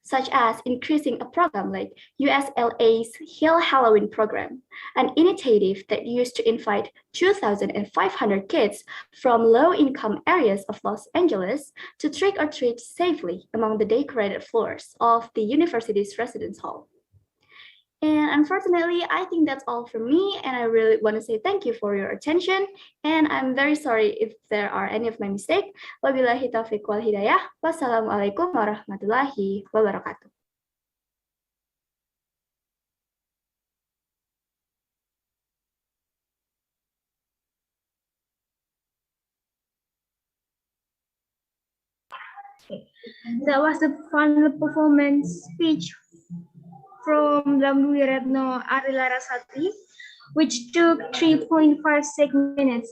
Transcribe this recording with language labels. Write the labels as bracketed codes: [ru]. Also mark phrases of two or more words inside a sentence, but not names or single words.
[en] such as increasing a program like USLA's Hill Halloween program, an initiative that used to invite 2,500 kids from low-income areas of Los Angeles to trick or treat safely among the decorated floors of the university's residence hall. And unfortunately, I think that's all from me. And I really want to say thank you for your attention. And I'm very sorry if there are any of my mistake. [ar] وبالله التوفيق والهداية. والسلام عليكم ورحمة الله وبركاته. [en] That was the final performance speech from Lamduli Retno Arilarasati, which took 3.56 minutes.